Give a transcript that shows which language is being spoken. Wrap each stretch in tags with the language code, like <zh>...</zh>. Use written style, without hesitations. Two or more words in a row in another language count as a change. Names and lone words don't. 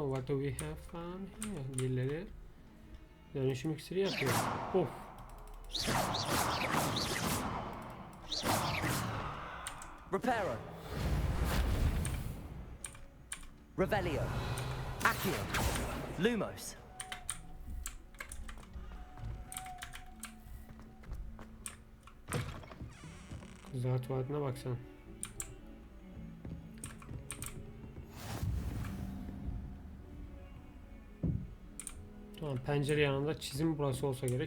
<en>What do we have found here?</en> <tr>Birileri dönüşüm iksiri yapıyor. Of. Reparo. Revelio. Accio. Lumos. Kızlar tuvaletine baksana. Tamam, pencere yanında çizim burası olsa gerek.</tr>